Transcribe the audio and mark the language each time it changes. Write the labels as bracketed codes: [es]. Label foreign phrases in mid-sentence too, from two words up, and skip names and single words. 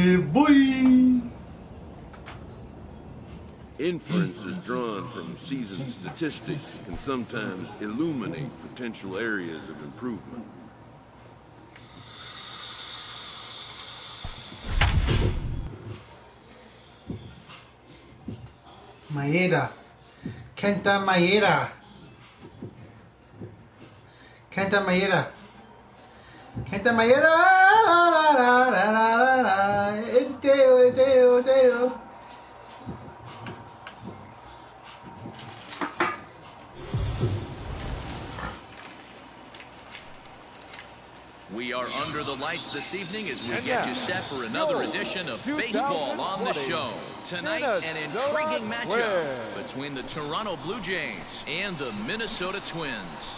[en] boy. Inferences drawn from season statistics can sometimes illuminate potential areas of improvement. Maeda. Kenta Maeda. Kenta Maeda. Kenta Maeda. La, la, la, la, la, la, la. Eteo, eteo, eteo. We are under the lights this evening as we get you set for another edition of Baseball on the Show. Tonight, an intriguing matchup between the Toronto Blue Jays and the Minnesota Twins.